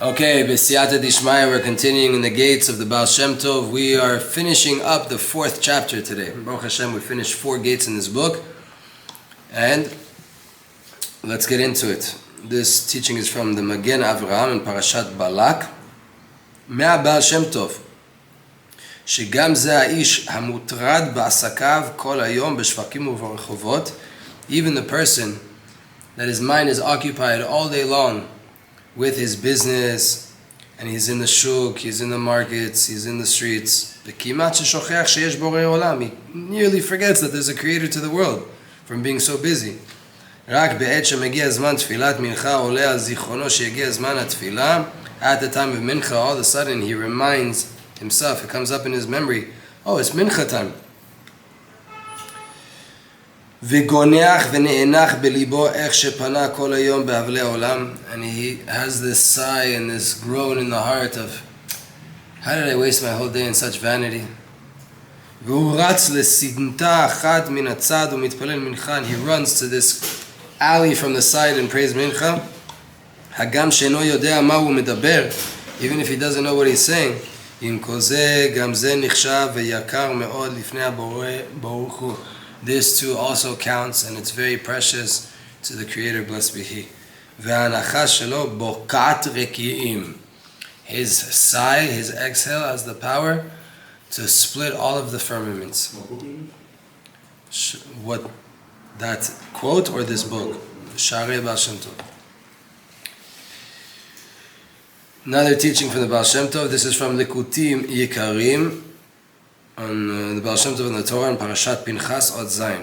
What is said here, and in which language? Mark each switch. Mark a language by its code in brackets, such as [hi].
[en] Okay, B'siyata Dishmaya, we're continuing in the gates of the Baal Shem Tov. We are finishing up the 4th chapter today. Baruch Hashem, we finished 4 gates in this book. And let's get into it. This teaching is from the Magen Avraham in Parashat Balak. Mea Baal Shem Tov. [he] שגם זה האיש המוטרד בעסקיו כל היום בשווקים וברחובות. [en] Even the person that his mind is occupied all day long with his business, and he's in the shuk, he's in the markets, he's in the streets. [he] וכמעט ששוכח שיש בורא עולם. [en] He nearly forgets that there's a creator to the world from being so busy. [he] רק בעת שמגיע זמן תפילת מנחה עולה על זיכרונו שיגיע זמן התפילה. [en] At the time of mincha, all of a sudden he reminds himself, it comes up in his memory, oh, it's mincha time. [he] וגונח ונאנח בליבו איך שפנה כל היום באבלי העולם, [en] and he has this sigh and this groan in the heart of, how did I waste my whole day in such vanity? [he] והוא רץ לסמטה אחת מן הצד ומתפלל מנחה, [en] and he runs to this alley from the side and prays mincha. [he] הגם שאינו יודע מה הוא מדבר, [en] even if he doesn't know what he's saying, [he] עם כל זה גם זה נחשב ויקר מאוד לפני הבורא ברוך הוא. [en] This too also counts, and it's very precious to the Creator, blessed be He. [he] וההנחה שלו בוקעת רקיעים. [en] His sigh, his exhale has the power to split all of the firmaments. What, that quote or this book? Sha'ar Baal Shem Tov. Another teaching from the Baal Shem Tov. This is from Likutim Yikarim on the Baal Shem Tov and the Torah in Parashat Pinchas Od Zayin.